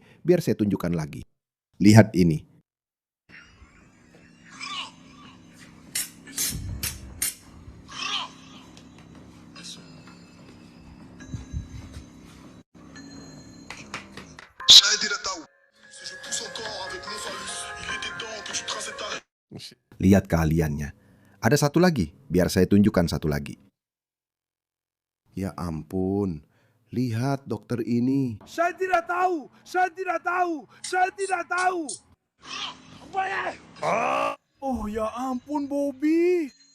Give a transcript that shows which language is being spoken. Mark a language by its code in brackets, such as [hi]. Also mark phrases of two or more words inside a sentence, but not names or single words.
[id] Biar saya tunjukkan lagi. Lihat ini. Saya tidak tahu. [fr] Si je pousse encore avec mon phallus, il était temps que tu traces ta [id] Lihat keahliannya. Ada satu lagi, biar saya tunjukkan satu lagi. Ya ampun, lihat dokter ini. Saya tidak tahu, saya tidak tahu, saya tidak tahu. Oh ya ampun Bobby.